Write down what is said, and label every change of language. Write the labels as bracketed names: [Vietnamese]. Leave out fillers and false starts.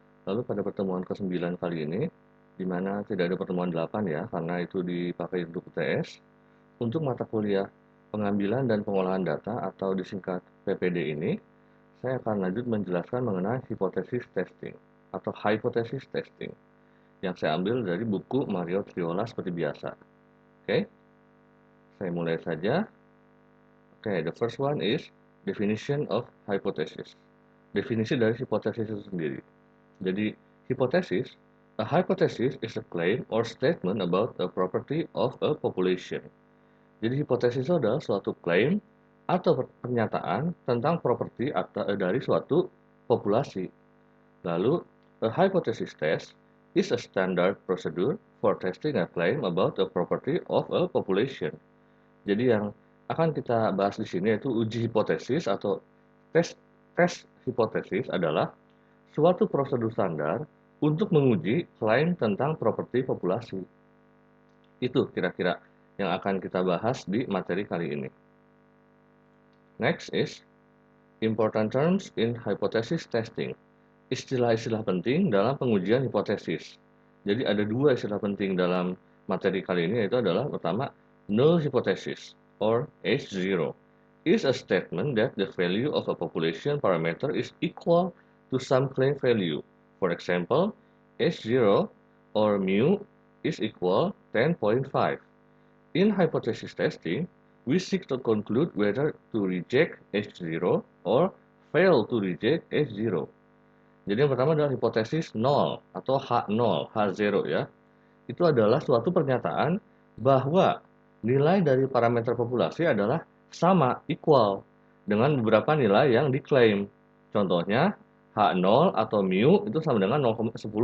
[Indonesian] Lalu pada pertemuan ke-9 kali ini, di mana tidak ada pertemuan 8 ya, karena itu dipakai untuk UTS, untuk mata kuliah pengambilan dan pengolahan data atau disingkat PPD ini, saya akan lanjut menjelaskan mengenai hipotesis testing atau hypothesis testing yang saya ambil dari buku Mario Triola seperti biasa. Oke, saya mulai saja. [English] Oke, the first one is definition of hypothesis. [Indonesian] Definisi dari hipotesis itu sendiri. Jadi, hipotesis, [English] a hypothesis is a claim or statement about a property of a population. [Indonesian] Jadi, hipotesis itu adalah suatu klaim atau pernyataan tentang properti dari suatu populasi. [English] Lalu, a hypothesis test is a standard procedure for testing a claim about a property of a population. [Indonesian] Jadi yang akan kita bahas di sini yaitu uji hipotesis atau tes tes hipotesis adalah suatu prosedur standar untuk menguji klaim tentang properti populasi. Itu kira-kira yang akan kita bahas di materi kali ini. [English] Next is important terms in hypothesis testing. [Indonesian] Istilah-istilah penting dalam pengujian hipotesis. Jadi ada dua istilah penting dalam materi kali ini, yaitu adalah pertama, [English] null hypothesis or H0 is a statement that the value of a population parameter is equal to some claimed value. For example, H0 or mu is equal 10.5. In hypothesis testing, we seek to conclude whether to reject H0 or fail to reject H0. [Indonesian] Jadi yang pertama adalah hipotesis 0 atau H0, H0 ya. Itu adalah suatu pernyataan bahwa nilai dari parameter populasi adalah sama, equal, dengan beberapa nilai yang diklaim. Contohnya, H0 atau mu itu sama dengan 10,5.